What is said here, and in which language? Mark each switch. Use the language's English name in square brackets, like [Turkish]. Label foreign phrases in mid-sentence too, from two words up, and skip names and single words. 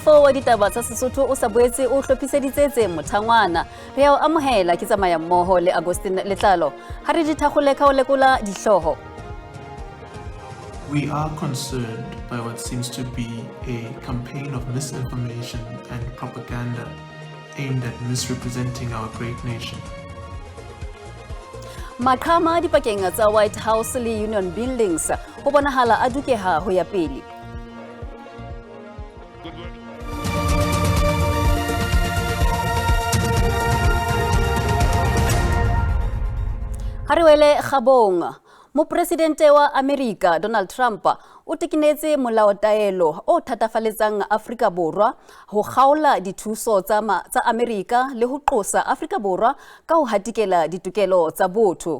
[Southern Sotho] wa ditaba tsa Sesotho o sa boetse o hlophiseditse mothangwana re a amohela ke tsamaya mmoho le Agustin Letlalo ha re di thakgole ka o lekola dihloho. [English] We are concerned by what seems to be a campaign of misinformation and propaganda aimed at misrepresenting our great nation. [Southern Sotho] Maqhama dipakeng tsa White House le Union Buildings ho bonahala a dukeha ho ya pele. Hariwele Gabong, Mopresidente wa Amerika Donald Trump o tekenetse molaotaelo o thatafaletsang Afrika Borwa ho kgaola dithuso tsa Amerika le ho qosa Afrika Borwa ka ho hatikela ditokelo tsa botho.